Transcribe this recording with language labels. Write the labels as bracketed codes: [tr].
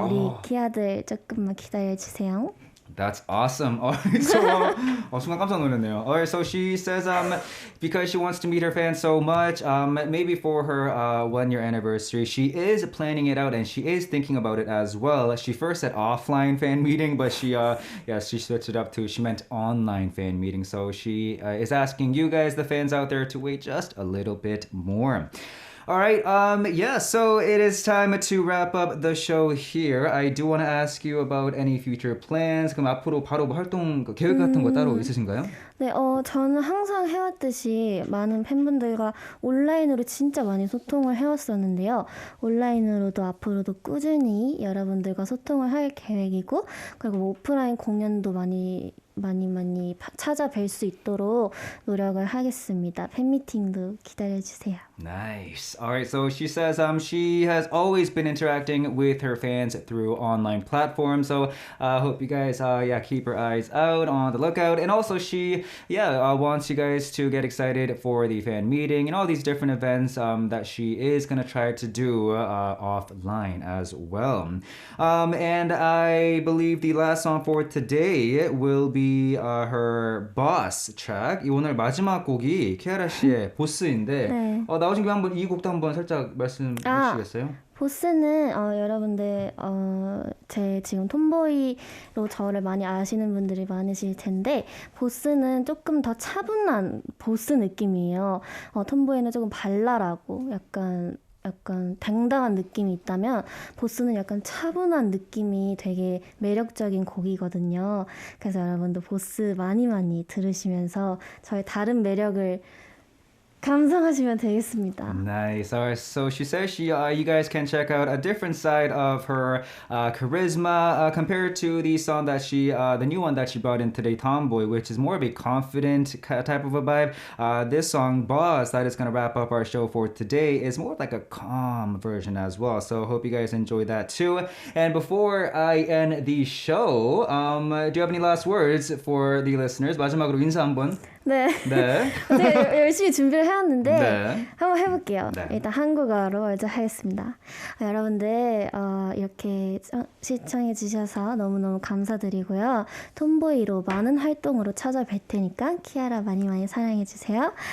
[ko] 우리 기아들 조금만 기다려주세요. [en] That's awesome. Alright, so [ko] 순간 깜짝 놀랐네요. [en] Alright, so she says because she wants to meet her fans so much, maybe for her 1-year anniversary, she is planning it out and she is thinking about it as well. She first said offline fan meeting, but she switched it up to she meant online fan meeting. So she is asking you guys, the fans out there, to wait just a little bit more. All right, so it is time to wrap up the show here. I do want to ask you about any future plans. [ko] 그럼 앞으로 바로 뭐 활동 계획 같은 거 따로 있으신가요? 네, 저는 항상 해왔듯이 많은 팬분들과 온라인으로 진짜 많이 소통을 해왔었는데요. 온라인으로도 앞으로도 꾸준히 여러분들과 소통을 할 계획이고, 그리고 뭐 오프라인 공연도 많이 찾아뵐 수 있도록 노력을 하겠습니다. 팬미팅도 기다려주세요. [en] Nice. All right, so she says she has always been interacting with her fans through online platforms. So hope you guys keep her eyes out on the lookout. And also she wants you guys to get excited for the fan meeting and all these different events that she is going to try to do offline as well. And I believe the last song for today will be her Boss track. [ko] 이 오늘 마지막 곡이 키아라 씨의 보스인데 네. 나오신 김에 한번 이 곡도 한번 살짝 말씀해 주시겠어요? 보스는 여러분들 제 지금 톰보이로 저를 많이 아시는 분들이 많으실 텐데 보스는 조금 더 차분한 보스 느낌이에요. 톰보이는 조금 발랄하고 약간 당당한 느낌이 있다면 보스는 약간 차분한 느낌이 되게 매력적인 곡이거든요. 그래서 여러분도 보스 많이 들으시면서 저의 다른 매력을 감상하시면 되겠습니다. [en] Nice. All right. So she says you guys can check out a different side of her charisma compared to the song that the new one that she brought in today, Tomboy, which is more of a confident type of a vibe. This song, Boss, that is going to wrap up our show for today, is more like a calm version as well. So hope you guys enjoy that too. And before I end the show, do you have any last words for the listeners? [ko] 마지막으로 인사 한번. 네. 네. 되게 열심히 준비를 해왔는데 네. 한번 해볼게요. 네. 일단 한국어로 먼저 하겠습니다. 여러분들 이렇게 시청해 주셔서 너무너무 감사드리고요. 톰보이로 많은 활동으로 찾아뵐 테니까 키아라 많이 사랑해 주세요.